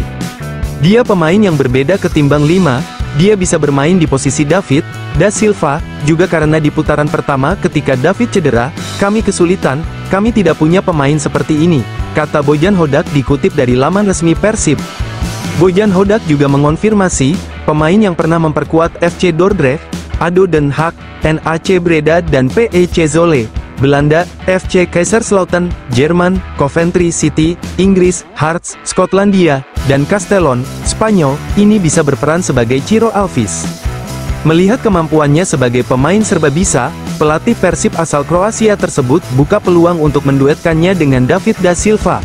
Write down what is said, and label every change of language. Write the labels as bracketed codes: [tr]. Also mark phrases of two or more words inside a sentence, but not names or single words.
[id] Dia pemain yang berbeda ketimbang Lima. Dia bisa bermain di posisi David da Silva, juga karena di putaran pertama ketika David cedera, kami kesulitan, kami tidak punya pemain seperti ini, kata Bojan Hodak dikutip dari laman resmi Persib. Bojan Hodak juga mengonfirmasi, pemain yang pernah memperkuat FC Dordrecht, ADO Den Haag, NAC Breda dan PEC Zwolle, Belanda, FC Kaiserslautern, Jerman, Coventry City, Inggris, Hearts, Skotlandia, dan Castellon, Spanyol, ini bisa berperan sebagai Ciro Alvis. Melihat kemampuannya sebagai pemain serba bisa, pelatih Persib asal Kroasia tersebut buka peluang untuk menduetkannya dengan David da Silva.